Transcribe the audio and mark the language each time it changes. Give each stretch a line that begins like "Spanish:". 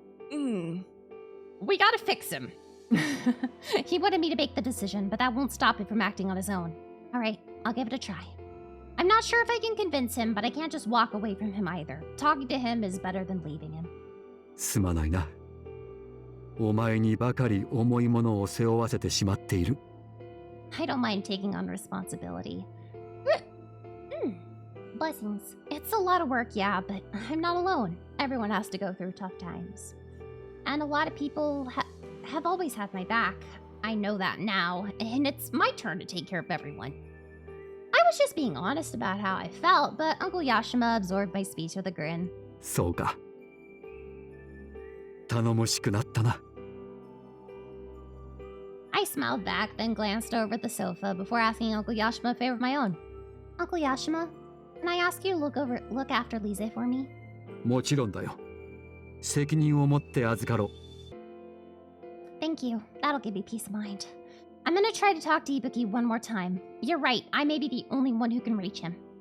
English: We gotta fix him. He wanted me to make the decision, but that won't stop him from acting on his own. All right, I'll give it a try. I'm not sure if I can convince him, but I can't just walk away from him either. Talking to him is better than leaving him.
Japanese: う。すまないな。お前にばかり重いものを背負わせてしまっている。
English: I don't mind taking on responsibility. Blessings. It's a lot of work, yeah, but I'm not alone. Everyone has to go through tough times. And a lot of people have always had my back. I know that now, and it's my turn to take care of everyone. I was just being honest about how I felt, but Uncle Yashima absorbed my speech with a grin.
Japanese: そうか。頼もしくなったな。
English: I smiled back, then glanced over at the sofa before asking Uncle Yashima a favor of my own. Uncle Yashima, can I ask you to look after Lise for me?
Japanese: もちろんだよ。責任を持って預かろう。
English: Thank you. That'll give me peace of mind. I'm gonna try to talk to Ibuki one more time. You're right, I may be the only one who can reach him.